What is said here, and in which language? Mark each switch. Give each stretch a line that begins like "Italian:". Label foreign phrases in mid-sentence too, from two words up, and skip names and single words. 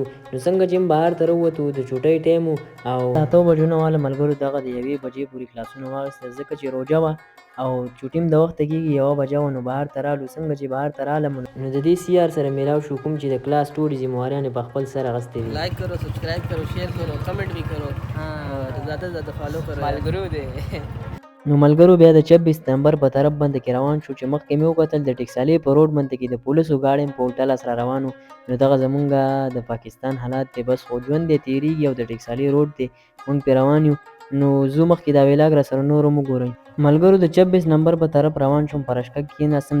Pashto: نو څنګه چې بهر ته راووتو د چوټۍ ټایم و او 8 بجو نه واله ملګرو دغه د 1 بجې پورې کلاسونه واخیستل ځکه چې روژه وه او چوټي هم د وخته کېږي. 1 بجه وه نو بهر ته رالو. څنګه چې بهر ته رالم نو د دې سیار سره میلاو شو کوم چې د کلاس ټولې ذمهواريان یې په خپل سر اخیستې وې.
Urdu: لائک کرو، سبسکرائب کرو، شیئر کرو، کمنٹ بھی کرو اور زیادہ سے زیادہ فالو کرو.
Pashto: ملګرو دی. نو ملګرو بیا د 26 نمبر په طرف باندې کې روان شو چې مخکې مې وکتل د ټکسالې په روډ باندې کې د پولیسو ګاډی په هوټل سره روان و. نو دغه زمونږ د پاکستان حالات دی، بس خو ژوند دی تېرېږي او د ټکسالې روډ دی مونږ پرې روان یو. نو ځو مخکې دا ویلاګ راسره نور هم وګورئ. ملګرو د 26 نمبر په طرف روان شوم، په رشکه کې کېناستم.